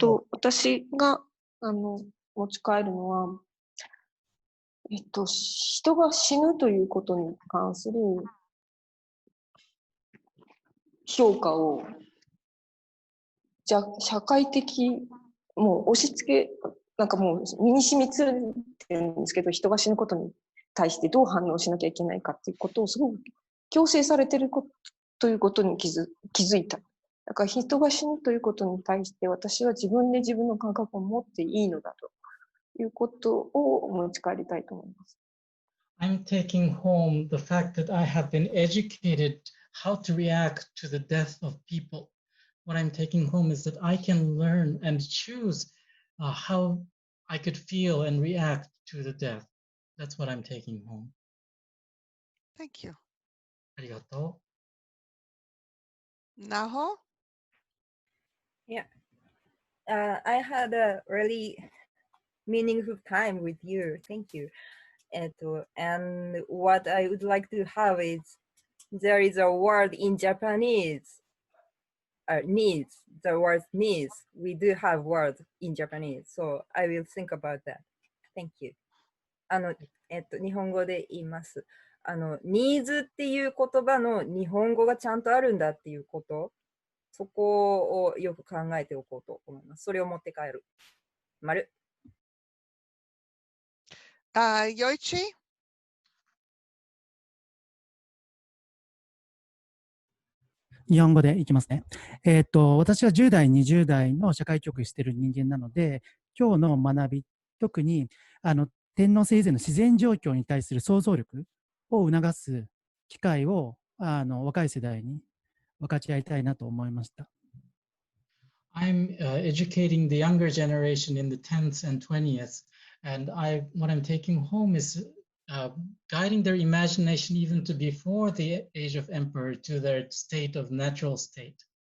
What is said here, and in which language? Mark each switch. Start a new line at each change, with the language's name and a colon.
Japanese: 私が持ち帰るのは、人が死ぬということに関する評価を社会的、もう押し付け、なんかもう身に染みついてるんですけど、人が死ぬことに対してどう反応しなきゃいけないかっていうことをすごく強制されているということに気づいた。だから人が死ぬということに対して私は自分で自分の感覚を持っていいのだということを持ち帰りたいと思います。
English: I'm taking home the fact that I have been educated how to react to the death of people. What I'm taking home is that I can learn and choose how I could feel and react to the death. That's what I'm taking home. Thank you.
Japanese: ありがと
English: Naho? Yeah. I had a really meaningful time with you. Thank you. And what I would like to have is there is a word in Japanese. Needs. The word needs. We do have words in Japanese. So I will think about that. Thank you.
Japanese: 日本語で言います。 needs っていう言葉の日本語がちゃんとあるんだっていうこと。そこをよく考えておこうと思います。それを持って帰る。丸。
English: Yoichi?
Japanese: 日本語でいきますね。私は10代、20代の社会教育している人間なので、今日の学び、特に天皇制以前の自然状況に対する想像力を促す機会を若い世代に分かち合いたいなと思いました。
English: I'm educating the younger generation in the 10th and 20th, and what I'm taking home is guiding their imagination even to before the age of emperor to their state of natural state.